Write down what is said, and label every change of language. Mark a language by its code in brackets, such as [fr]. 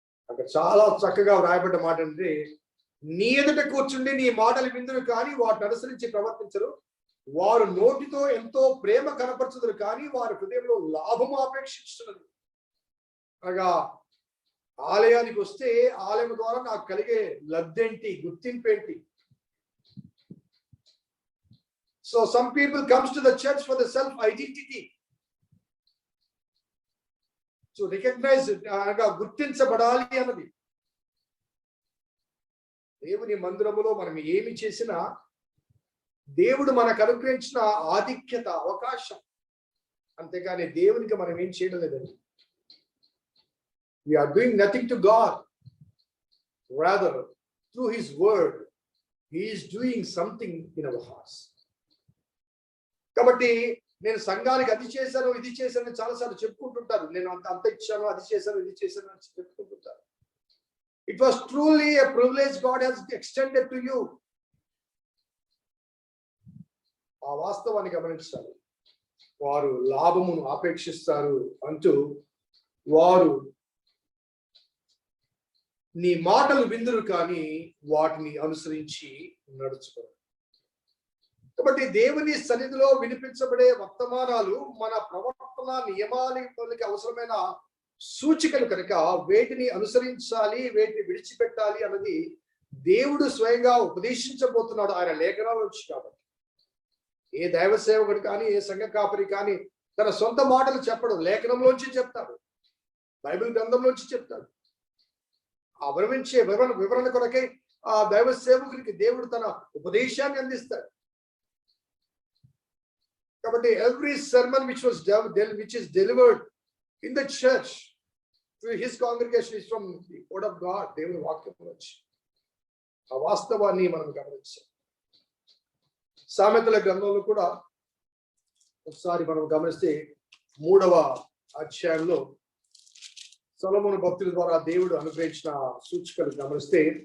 [te] అక్కడ చాలా చక్కగా వ్రాయబడ్డ మాట అంటే, నీ ఎదుట కూర్చుండి నీ మాటలు విందురు కానీ వాటిని అనుసరించి ప్రవర్తించరు. వారు నోటితో ఎంతో ప్రేమ కనపరచుదురు కానీ వారి హృదయంలో లాభము అపేక్షిస్తున్నది. అనగా ఆలయానికి వస్తే ఆలయం ద్వారా నాకు కలిగే లబ్ధేంటి, గుర్తింపేంటి? [en] So some people comes to the church for the self identity. [te] So recognise అనగా గుర్తించబడాలి అన్నది. దేవుని మందిరములో మనం ఏమి చేసినా దేవుడు మనకు అనుగ్రహించిన ఆధిక్యత, అవకాశం. అంతేగాని దేవునికి మనం ఏం చేయడం లేదండి. [en] We are doing nothing to God, rather through his word he is doing something in our hearts. [te] కాబట్టి నేను సంఘానికి అది చేశాను, ఇది చేశాను చాలాసార్లు చెప్పుకుంటుంటారు. నేను అంత ఇచ్చాను, అది చేశాను, ఇది చేశాను అని చెప్పుకుంటుంటారు. [en] It was truly a privilege God has extended to you. [te] ఆ వాస్తవాన్ని గమనించాలి. వారు లాభమును ఆపేక్షిస్తారు అంటూ వారు నీ మాటలు విందురు కానీ వాటిని అనుసరించి నడుచుకోరు. కాబట్టి దేవుని సన్నిధిలో వినిపించబడే వర్తమానాలు మన ప్రవర్తన నియమానికి అవసరమైన సూచికలు కనుక వేటిని అనుసరించాలి, వేటిని విడిచిపెట్టాలి అన్నది దేవుడు స్వయంగా ఉపదేశించబోతున్నాడు ఆయన లేఖనాల నుంచి. కాబట్టి ఏ దైవ సేవకుడు కానీ ఏ సంఘ కాపరి కానీ తన సొంత మాటలు చెప్పడు, లేఖనంలోంచి చెప్తాడు, బైబిల్ గ్రంథంలోంచి చెప్తాడు. ఆ వివరణ కొరకై ఆ దైవ సేవకునికి దేవుడు తన ఉపదేశాన్ని అందిస్తాడు. [en] కాబట్టి every sermon which is delivered in the church to his congregation is from the word of God. [te] దేవుని వాక్యం నుంచి ఆ వాస్తవాన్ని మనం గమనించాం. సామెతల గ్రంథంలో కూడా ఒకసారి మనం గమనిస్తే 3వ అధ్యాయంలో సొలొమోను భక్తుల ద్వారా దేవుడు అనుగ్రహించిన సూచికలు గమనిస్తే